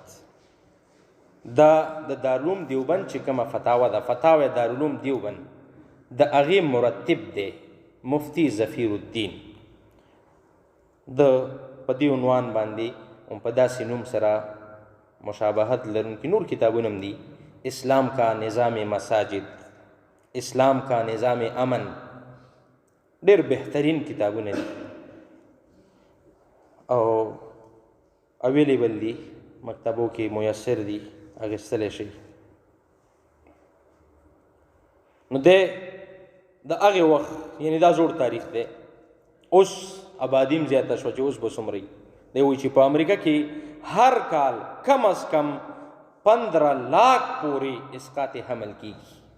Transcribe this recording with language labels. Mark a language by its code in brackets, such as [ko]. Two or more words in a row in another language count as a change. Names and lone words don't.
[ps] دا د دارالعلوم دیوبند چې کومه فتاوه ده فتاوه دارالعلوم دیوبند د هغې مرتب دی مفتی ظفیر الدین. د په دې عنوان باندې هم په داسې نوم سره مشابهت لرونکي نور کتابونه هم دي. اسلام کا نظام مساجد، اسلام کا نظام امن، ډېر بهترین کتابونه دي او اویلیبل دي، مکتبو کې میسر دي، اخیستلی شي. نو دی د هغې وخت یعنی دا زوړ تاریخ دی، اوس آبادیم زیاته شوه چې اوس به څومره دی وایي چې په امریکا کې هر کال کم از کم 15 لاکھ پورې اسقاط حمل کیږي.